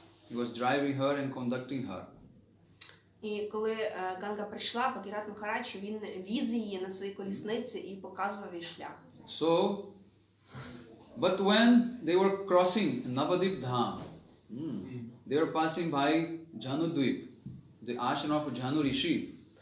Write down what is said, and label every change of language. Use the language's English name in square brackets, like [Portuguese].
[English] He was driving her and conducting her. [Ukrainian] І коли Ганга прийшла, Бхагірат Махарадж, він віз її на своїй колісниці і показував їй шлях. [English] So, but when they were crossing Navadip Dham, they were passing by Janudvip, the ashram of Janu Rishi.